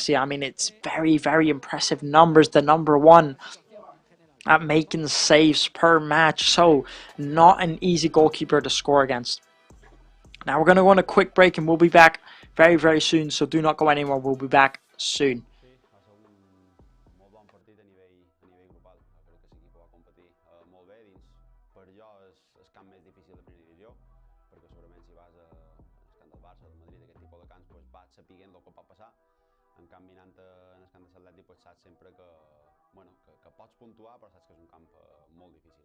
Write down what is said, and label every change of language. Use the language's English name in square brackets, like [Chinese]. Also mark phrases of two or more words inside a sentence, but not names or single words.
[English] I mean, it's very, very impressive numbers. The number one at making saves per match. So not an easy goalkeeper to score against. Now we're going to go on a quick break and we'll be back very, very soon. So do not go anywhere. We'll be back soon. [Catalan] sapiguent el que pot passar. En canvi, anant en el camp de l'Atlètic, pues, saps sempre que, bueno, que pots puntuar, però saps que és un camp molt difícil.